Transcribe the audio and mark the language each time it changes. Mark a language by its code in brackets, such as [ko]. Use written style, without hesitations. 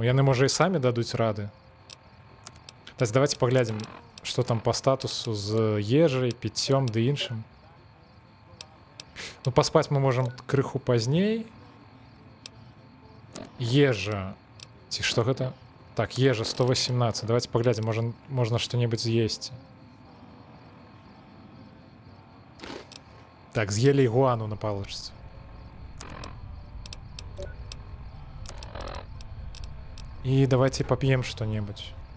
[be] Яны, можа, і самі дадуць рады. Так, давайте паглядзім, што там па статусу з ежай, піццём ды іншым. Паспаць мы можам крыху пазней. Ежа. Ці што гэта? Так, ежа 118. Давайте паглядзім, можна што-небудзь з'есці. Так, з'елі ігуану на палачцы. [ru] И давайте попьем что-нибудь.